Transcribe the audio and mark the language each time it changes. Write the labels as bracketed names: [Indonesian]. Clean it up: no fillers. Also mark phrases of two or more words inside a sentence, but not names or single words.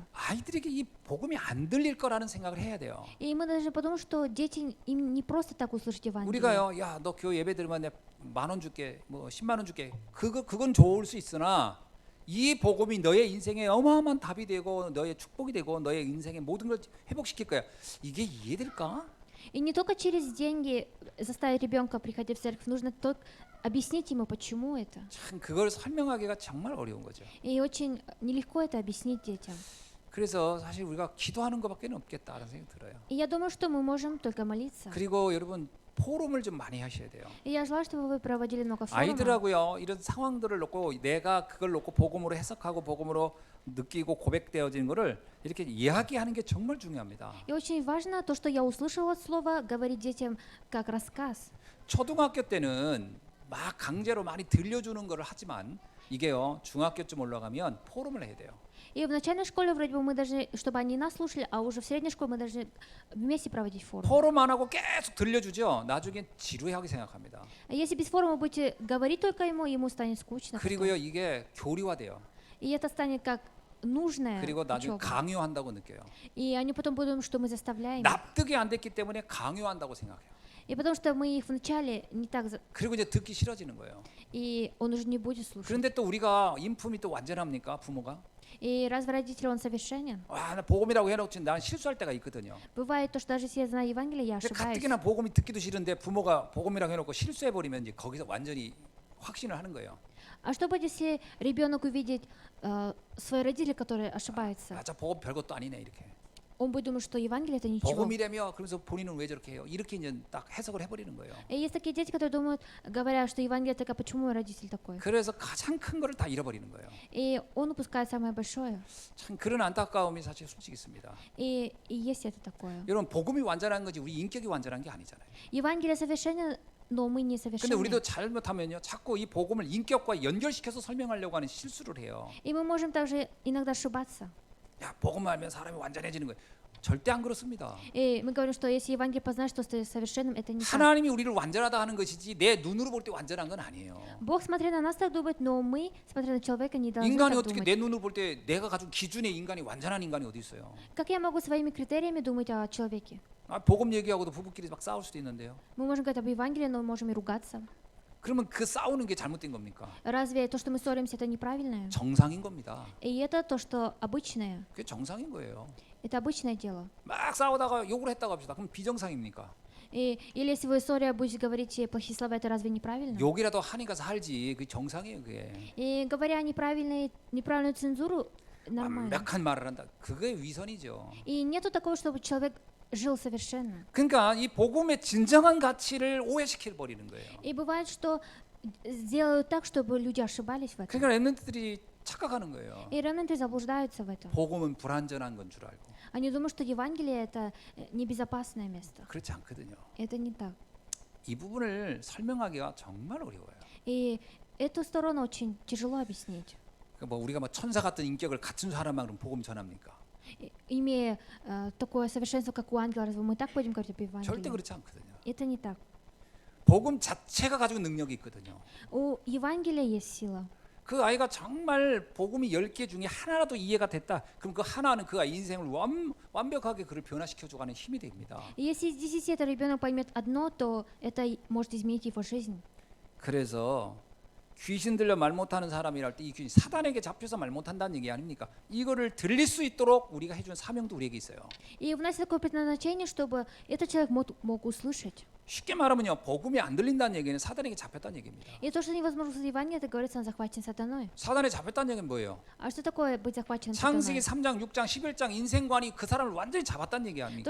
[Korean] 아이들에게 이 복음이 안 들릴 거라는 생각을 해야 돼요. [Russian] И мы должны подумать, что дети им не просто так услышать Евангелие. [Korean] 우리가요, 야, 너 교회 예배 들으면 내가 10,000원 줄게, 뭐 10만 원 줄게. 그건 좋을 수 있으나 이 복음이 너의 인생에 어마어마한 답이 되고 너의 축복이 되고 너의 인생의 모든 걸 회복시킬 거야. 이게 이해될까? [Russian] И не только через деньги заставить ребенка приходить в церковь, нужно только объяснить ему, почему это. [Korean] 참 그걸 설명하기가 정말 어려운 거죠. [Russian] И очень нелегко это объяснить детям. [Korean] 그래서 사실 우리가 기도하는 것밖에 없겠다라는 생각이 들어요. [Russian] И я думаю, что мы можем только молиться. [Korean] 그리고 여러분 포럼을 좀 많이 하셔야 돼요. [Russian] И я желаю, чтобы вы проводили много форумов. [Korean] 아이들하고요 이런 상황들을 놓고 내가 그걸 놓고 복음으로 해석하고 복음으로 느끼고 고백되어지는 거를 이렇게 이야기하는 게 정말 중요합니다. [Russian] И очень важно то, что я услышала от слова, говорить детям как рассказ. [Korean] 초등학교 때는 막 강제로 많이 들려주는 거를 하지만 이게요 중학교쯤 올라가면 포럼을 해야 돼요. [Russian] И в начальной школе вроде бы мы должны, чтобы они нас слушали, а уже в средней школе мы должны вместе проводить форум. [Korean] 포럼 안 하고 계속 들려주죠. 나중엔 지루하게 생각합니다. [Russian] А если без форума будете говорить только ему станет скучно. [Korean] 그리고요 이게 교리화돼요. [Russian] И это станет как нужное [Korean] 그리고 나중에 [Russian] учеба. [Korean] 강요한다고 느껴요. [Russian] И они потом будут, что мы заставляем. [Korean] 납득이 안 됐기 때문에 강요한다고 생각해요. [Russian] И потому что мы их вначале не так... [Korean] 그리고 이제 듣기 싫어지는 거예요. [Russian] И он уже не будет слушать. [Korean] 그런데 또 우리가 인품이 또 완전합니까 부모가? [Russian] И разве родитель, он совершенен? [Korean] 와, 나 복음이라고 해놓지 난 실수할 때가 있거든요. [Russian] Бывает то, что даже если я знаю Евангелие, я ошибаюсь. [Korean] 가뜩이나 복음이 듣기도 싫은데 부모가 복음이라고 해놓고 실수해버리면 이제 거기서 완전히 확신을 하는 거예요. [Russian] А что будет, если ребенок увидит свои родители, которые ошибаются? [Korean] 맞아, 복음 별것도 아니네 이렇게. [Russian] Он будет думать, что Евангелие это ничего. [Korean] 복음이라며 그러면서 본인은 왜 저렇게 해요? 이렇게 이제 딱 해석을 해버리는 거예요. [Russian] И есть такие дети, которые думают, говорят, что Евангелие такое, почему мой родитель такой? [Korean] 그래서 가장 큰 거를 다 잃어버리는 거예요. [Russian] И он упускает самое большое. [Korean] 참 그런 안타까움이 사실 솔직히 있습니다. [Russian] И есть это такое. [Korean] 여러분 복음이 완전한 거지 우리 인격이 완전한 게 아니잖아요. [Russian] Евангелие совершенно, но мы не 근데 совершенны. [Korean] 우리도 잘못하면요 자꾸 이 복음을 인격과 연결시켜서 설명하려고 하는 실수를 해요. [Russian] И мы можем также иногда ошибаться. [Korean] 야 복음을 알면 사람이 완전해지는 거예요. 절대 안 그렇습니다. [Russian] И мы говорим, что если Евангелие познаешь, что ты совершенным, это не так. [Korean] 하나님이 우리를 완전하다 하는 것이지 내 눈으로 볼 때 완전한 건 아니에요. [Russian] Бог, смотря на нас, так думает, но мы, смотря на человека, не должны 인간이 так 어떻게 думать. [Korean] 내 눈으로 볼 때 내가 가진 기준의 인간이 완전한 인간이 어디 있어요? [Russian] Как я могу своими критериями думать о человеке? [Korean] 복음 얘기하고도 부부끼리 막 싸울 수도 있는데요. [Russian] Мы можем говорить об Евангелии, но мы можем и ругаться. [Korean] 그러면 그 싸우는 게 잘못된 겁니까? [Russian] Разве то, что мы ссоримся, это неправильное? [Korean] 정상인 겁니다. [Russian] И это то, что обычное. [Korean] 그게 정상인 거예요. [Russian] Это обычное дело. [Korean] 막 싸우다가 욕을 했다고 합시다. 그럼 비정상입니까? [Russian] Или если вы ссоре будете говорить плохие слова, это разве неправильно? [Korean] 욕이라도 하니까 살지. 그게 정상이에요, 그게. [Russian] И говоря неправильную цензуру, нормально. [Korean] 완벽한 말을 한다. 그게 위선이죠. [Russian] И нету такого, чтобы человек жил совершенно. [Korean] 그러니까 이 복음의 진정한 가치를 오해시켜 버리는 거예요. [Russian] И бывает, что сделают так, чтобы люди ошибались в этом. [Korean] 그러니까 렘넌트들이 착각하는 거예요. [Russian] И ремнанты заблуждаются в этом. [Korean] 복음은 불완전한 건 줄 알고. [Russian] Они думают, что Евангелие это небезопасное место. [Korean] 그렇지 않거든요. [Russian] Это не так. [Korean] 이 부분을 설명하기가 정말 어려워요. [Russian] И эту сторону очень тяжело объяснить. [Korean] 그러니까 뭐 우리가 뭐 천사 같은 인격을 갖춘 사람만 그럼 복음 전합니까? [Russian] Имея такое совершенство, как у ангела, разве мы так будем говорить об 절대 Евангелии? [Korean] 그렇지 않거든요. [Russian] Это не так. [Korean] 복음 자체가 가지고 능력이 있거든요. [Russian] У Евангелия есть сила. [Korean] 그 아이가 정말 복음이 10개 중에 하나라도 이해가 됐다. 그럼 그 하나는 그 아이 인생을 완벽하게 그를 변화시켜 주가는 힘이 됩니다. [Russian] И если из 10 этот ребенок поймет одно, то это может изменить его жизнь. [Korean] 그래서 귀신 들려 말 못하는 사람이랄 때 이 귀신 사단에게 잡혀서 말 못한다는 얘기 아닙니까? 이거를 들릴 수 있도록 우리가 해준 사명도 우리에게 있어요. [Russian] И у нас такое предназначение, чтобы этот человек мог услышать. [Korean] 쉽게 말하면요, 복음이 안 들린다는 얘기는 사단에게 잡혔다는 얘기입니다. [Russian] И то, что невозможно слышать Евангелие, это говорится, он захвачен сатаной. [Korean] 사단에 잡혔다는 얘기는 뭐예요? [Russian] А что такое быть захваченным 창세기 сатаной? [Korean] 3장, 6장, 11장 인생관이 그 사람을 완전히 잡았다는 얘기 아닙니까?